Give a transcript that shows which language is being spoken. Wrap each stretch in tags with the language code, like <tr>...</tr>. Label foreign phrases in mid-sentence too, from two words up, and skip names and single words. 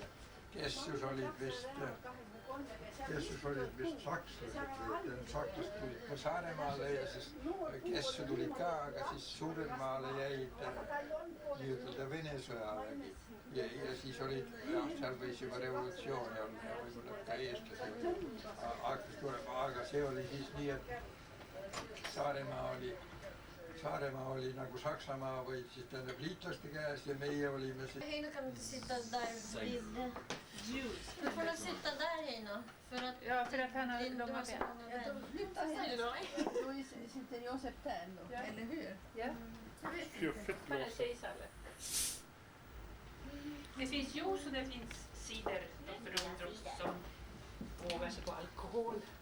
<et>Kessus olid vist sakslased või sakslased tulid ka Saaremaale ja siis Kessu tulid ka, aga siis Suuremaale jäid nii-ütelda Vene sõjavägi. Ja siis olid, seal võis juba revolutsiooni olla ja võib-olla ka eestlasi hakkas tulema, aga see oli siis nii, et Saaremaa oli nagu Saksamaa või siis tähendab liitlaste käes ja meie olime siis...</et> <sv>Hej, nu kan du sitta där vid... Du får nog sitta där, Heino. Ja, för att han har du långa har så ben. många ben. Flytta henne. Då sitter Josef där då, Ja. eller hur? Ja. Fjuffigt Bara blåsa. säg Salle. Det finns juice och det finns cider för ungdom som vågar sig på alkohol.</sv>